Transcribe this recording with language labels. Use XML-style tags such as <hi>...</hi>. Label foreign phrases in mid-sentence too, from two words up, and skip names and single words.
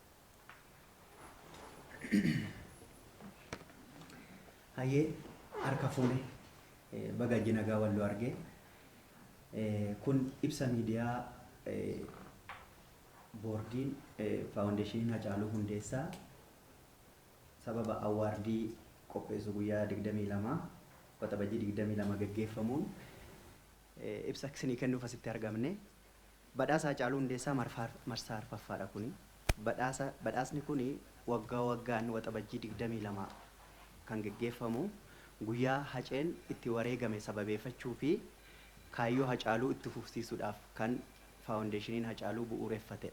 <om>አየ አርከፉኔ በጋጅና ጋወሉ አርጌ ኩን ኢብሳ ሚዲያ ቦርዲን ፋውንዴሽን ሀጫሉ ሁንዴሳ ሰበባ አዋርዲ ቆጴሱ ጉያ 22 ወጠበጂ 22 ገገፈሙን ኢብሳ ክስኒ ከኑ ፈስቲ አርጋምኔ badhaasa Hacaaluu Hundeessaa marsaa arfaffaadha kuni. Badhaasni kuni waggaa waggaan waxabajjii 22 kan geggeeffamu guyyaa Haceen itti wareegame sababeeffachuu fi kaayyoo Hacaaluu itti fufsiisuudhaaf kan faawundeeshiniin Hacaaluu bu'uureffatedha.</om>